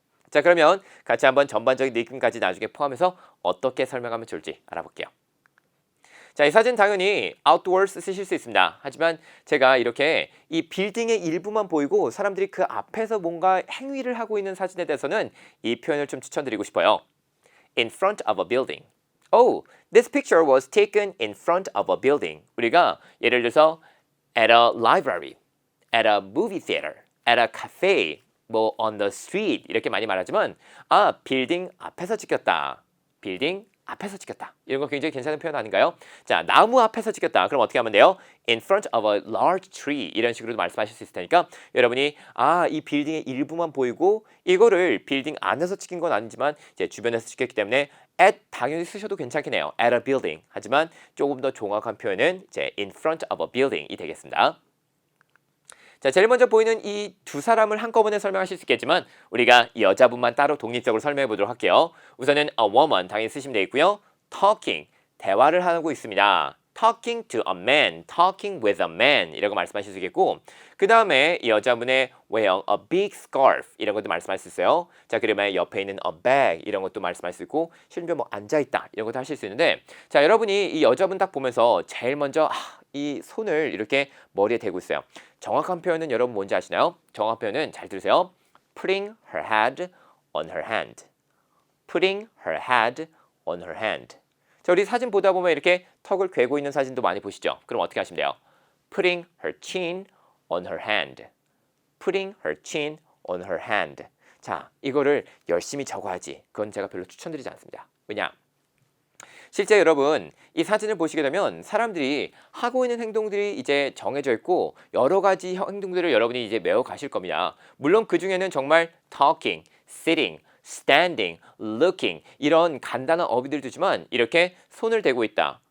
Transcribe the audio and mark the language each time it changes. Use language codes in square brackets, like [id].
[ko] 자, 그러면 같이 한번 전반적인 느낌까지 나중에 포함해서 어떻게 설명하면 좋을지 알아볼게요. 자, 이 사진 당연히 outdoors 쓰실 수 있습니다. 하지만 제가 이렇게 이 빌딩의 일부만 보이고 사람들이 그 앞에서 뭔가 행위를 하고 있는 사진에 대해서는 이 표현을 좀 추천드리고 싶어요. [en] in front of a building. Oh, this picture was taken in front of a building. [ko] 우리가 예를 들어서 [en] at a library, at a movie theater, at a cafe, [ko] 뭐 [en] on the street [ko] 이렇게 많이 말하지만 빌딩 앞에서 찍혔다. 빌딩 앞에서 찍혔다. 이런 거 굉장히 괜찮은 표현 아닌가요? 자, 나무 앞에서 찍혔다. 그럼 어떻게 하면 돼요? [en] In front of a large tree [ko] 이런 식으로 말씀하실 수 있을 테니까 여러분이 이 빌딩의 일부만 보이고 이거를 빌딩 안에서 찍힌 건 아니지만 이제 주변에서 찍혔기 때문에 at 당연히 쓰셔도 괜찮긴 해요. [en] at a building. [ko] 하지만 조금 더 정확한 표현은 이제 in front of a building이 되겠습니다. 자, 제일 먼저 보이는 이 두 사람을 한꺼번에 설명하실 수 있겠지만 우리가 이 여자분만 따로 독립적으로 설명해 보도록 할게요. 우선은 a woman 당연히 쓰시면 되겠고요. talking, 대화를 하고 있습니다. [en] talking to a man, [ko] talking with a man 이라고 말씀하실 수 있겠고 그 다음에 이 여자분의 [en] wearing a big scarf [ko] 이런 것도 말씀할 수 있어요. 자, 그러면 옆에 있는 a bag 이런 것도 말씀할 수 있고 심지어 뭐 앉아있다 이런 것도 하실 수 있는데 자, 여러분이 이 여자분 딱 보면서 제일 먼저 이 손을 이렇게 머리에 대고 있어요. 정확한 표현은 여러분 뭔지 아시나요? 정확한 표현은 잘 들으세요. [en] Putting her head on her hand. Putting her head on her hand. [ko] 자, 우리 사진 보다 보면 이렇게 턱을 괴고 있는 사진도 많이 보시죠? 그럼 어떻게 하시면 돼요? [en] Putting her chin on her hand. Putting her chin on her hand. [ko] 자, 이거를 열심히 적어야지. 그건 제가 별로 추천드리지 않습니다. 왜냐? 실제 여러분 이 사진을 보시게 되면 사람들이 하고 있는 행동들이 이제 정해져 있고 여러 가지 행동들을 여러분이 이제 메워 가실 겁니다. 물론 그 중에는 정말 talking, sitting, standing, looking 이런 간단한 어휘들도 있지만 이렇게 손을 대고 있다.